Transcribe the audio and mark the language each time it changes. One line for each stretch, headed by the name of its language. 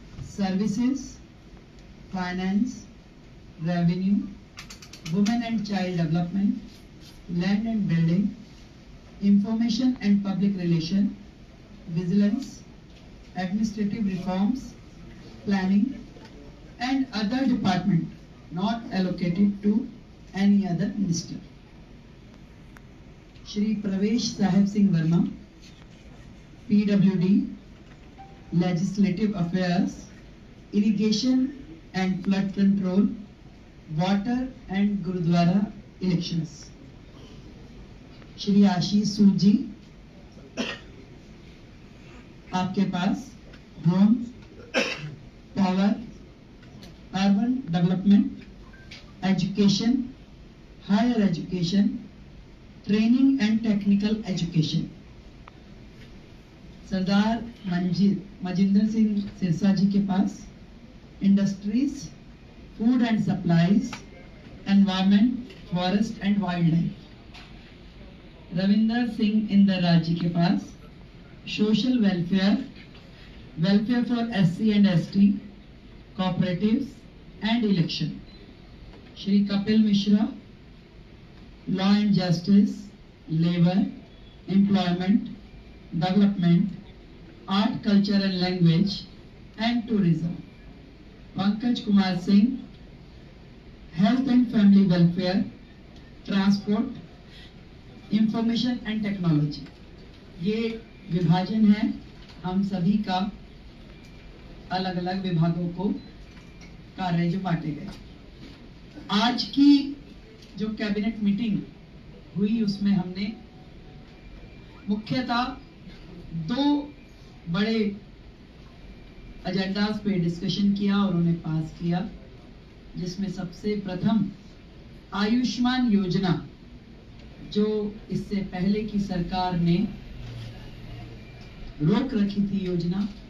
English: Services, finance, revenue, women and child development, land and building, information and public relation, vigilance, administrative reforms, planning and other department not allocated to any other minister. Shri Pravesh Sahib Singh Verma, PWD, Legislative Affairs, Irrigation and Flood Control, Water and Gurudwara Elections. Shri Ashish Surji,
Hindi: आपके पास
English: Home, power, urban development, education, higher education, training and technical education. Sardar Manjinder Singh Sirsa ji
Hindi: के पास
English: Industries, food and supplies, environment, forest and wildlife. Ravinder Singh Indira ji
Hindi: के पास
English: Social welfare, welfare for SC and ST, cooperatives and election. Shri Kapil Mishra law and justice, labor, employment, development, art, culture and language, and tourism. Pankaj Kumar Singh, health and family welfare, transport, information and technology.
Hindi: ये विभाजन है हम सभी का, अलग अलग विभागों को कार्य जो बांटे गए। आज की जो कैबिनेट मीटिंग हुई उसमें हमने मुख्यतः दो बड़े एजेंडास पे डिस्कशन किया और उन्हें पास किया, जिसमें सबसे प्रथम आयुष्मान योजना, जो इससे पहले की सरकार ने रोक रखी थी योजना।